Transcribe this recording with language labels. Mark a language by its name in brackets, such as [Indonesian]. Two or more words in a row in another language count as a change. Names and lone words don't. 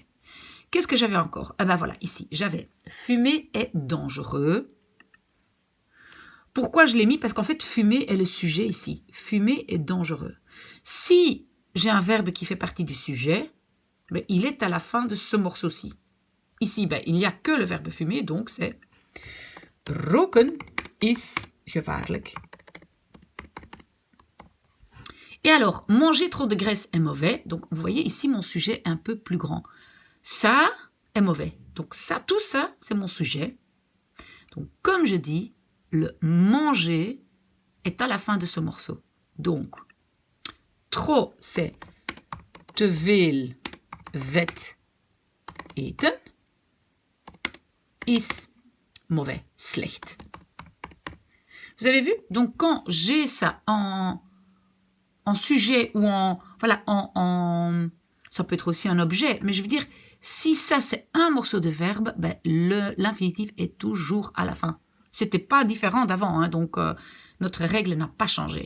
[French] Qu'est-ce que j'avais encore? Eh ben voilà, ici, j'avais fumer est dangereux. Pourquoi je l'ai mis? Parce qu'en fait, fumer est le sujet ici. Fumer est dangereux. Si j'ai un verbe qui fait partie du sujet, ben, il est à la fin de ce morceau-ci. Ici, ben, il n'y a que le verbe fumer, donc c'est [Dutch] roken is gevaarlijk. [French] Et alors, manger trop de graisse est mauvais. Donc, vous voyez ici mon sujet est un peu plus grand. Ça est mauvais. Donc, ça, tout ça, c'est mon sujet. Donc, comme je dis, le manger est à la fin de ce morceau. Donc, trop, c'est [Dutch] te veel vet eten. Is mauvais, slecht. [French] Vous avez vu? Donc, quand j'ai ça en sujet ou voilà, ça peut être aussi un objet, mais je veux dire, si ça c'est un morceau de verbe, ben, l'infinitif est toujours à la fin. C'était pas différent d'avant, hein, donc notre règle n'a pas changé.